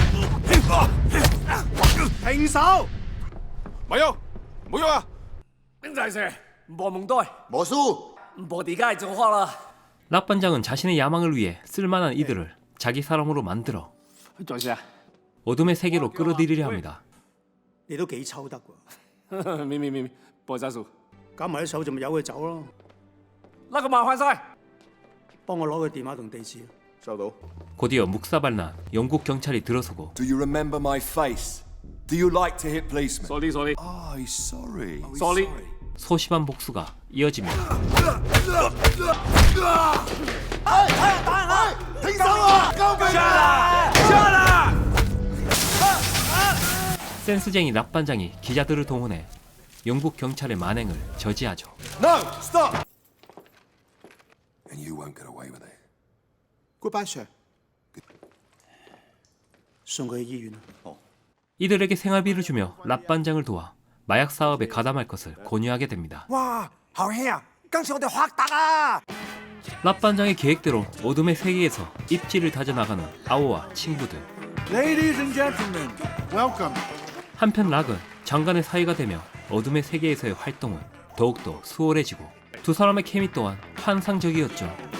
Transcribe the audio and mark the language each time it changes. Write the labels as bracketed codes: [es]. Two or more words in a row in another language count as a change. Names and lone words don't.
[ko] 랍반장은 자신의 야망을 위해 쓸만한 이들을 자기 사람으로 만들어 어둠의 세계로 끌어들이려 합니다. 곧이어 묵사발난 영국 경찰이 들어서고 [en] Do you remember my face? Do you like to hit policemen? Sorry. Oh, sorry. [ko] 소심한 복수가 이어집니다. 센스쟁이 랍반장이 기자들을 동원해 영국 경찰의 만행을 저지하죠. [en] No, stop. And you won't get away with it. Goodbye, sir. [yue] 送佢去醫院。 [ko] 이들에게 생활비를 주며 랍반장을 도와 마약 사업에 가담할 것을 권유하게 됩니다. [yue] 哇，好兄啊！今次我哋확打啊！ [ko] 랍반장의 계획대로 어둠의 세계에서 입지를 다져나가는 아오와 친구들. [en] Ladies and gentlemen, welcome. [ko] 한편 락은 장관의 사이가 되며 어둠의 세계에서의 활동은 더욱더 수월해지고 두 사람의 케미 또한 환상적이었죠.